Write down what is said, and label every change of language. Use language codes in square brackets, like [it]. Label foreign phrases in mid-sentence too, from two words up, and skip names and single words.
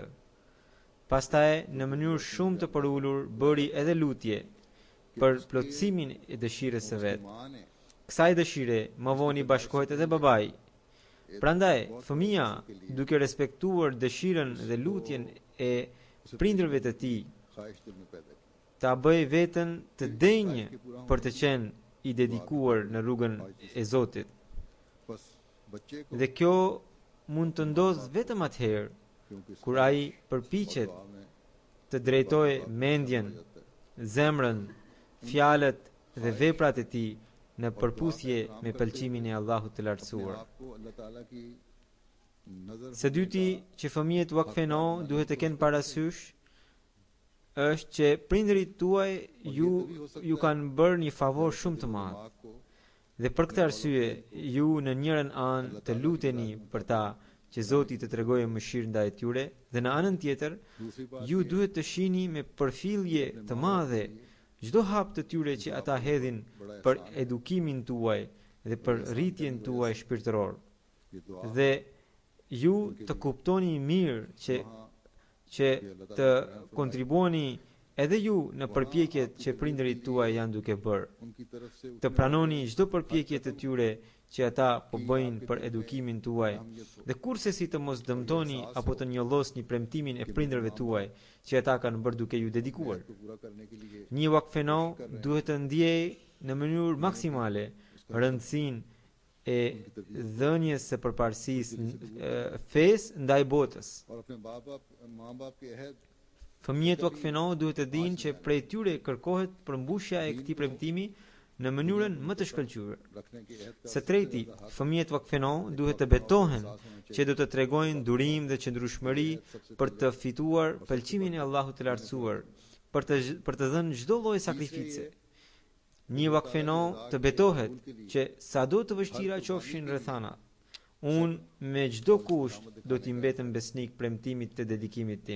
[sq] Pastaj në mënyrë shumë të përulur bëri edhe lutje për plotësimin e dëshirës së vet. [ur] ماں نے [sq] Kësaj dëshire më vonë i bashkohet edhe babai. Prandaj, fëmia, duke respektuar dëshirën dhe lutjen e prindërve të tij, [ur] خواہش دل میں پیدا کی [sq] ta bëj veten të denjë për të qenë i dedikuar në rrugën e Zotit. [ur] بس بچے کو [sq] Dhe kjo mund të ndodhë vetëm atëherë [ur] क्योंकि [sq] kur ai përpiqet [ur] دعا میں [sq] të drejtojë mendjen, zemrën, fjalët dhe veprat e tij në përputhje me pëlqimin e Allahut të lartësuar. [ur] آپ کو اللہ تعالیٰ کی نظر [sq] Së dyti që fëmijët vakfeno duhet të kenë parasysh është që prindërit tuaj ju kanë bërë një favor shumë të madh. [ur] دماغ کو [sq] Dhe për këtë arsye, ju në njërin anë të luteni për ta që Zoti të tregojë mëshirë ndaj tyre, dhe në anën tjetër, [ur] دوسری بات [sq] ju duhet të shihni me përfillje të madhe çdo hap të tyre që ata hedhin për edukimin tuaj dhe për rritjen tuaj shpirtëror. [ur] یہ دعا [sq] Dhe ju të kuptoni mirë që të kontribuoni edhe ju në përpjekjet që prindërit tuaj janë duke bërë. [ur] ان کی طرف سے [sq] Të pranoni çdo përpjekje të tyre që ata po bëjnë për edukimin tuaj, dhe kurse si të mos dëmtoni apo të njollosni premtimin e prindërve tuaj që ata kanë bërë duke ju dedikuar. [ur] کو پورا کرنے کے لیے [sq] Një vakfeno duhet të ndjejë në mënyrë maksimale rëndësinë e dhënies së përparësisë fesë ndaj botës. [ur] اور اپنے ماں باپ کے عہد [sq] Fëmijët vakfeno duhet të dinë që prej tyre kërkohet përmbushja e këtij premtimi në mënyrën më të shkëlqyer. [ur] رکھنے کے عہد [sq] Së treti, fëmijët vakfeno duhet të betohen që do të tregojnë durim dhe qëndrueshmëri për të fituar pëlqimin e Allahut të lartësuar, për të dhënë çdo lloj sakrifice. Një vakfeno të betohet që sado të vështira qofshin rrethanat, Unë me çdo kusht do t'i mbetem besnik premtimit të dedikimit tim.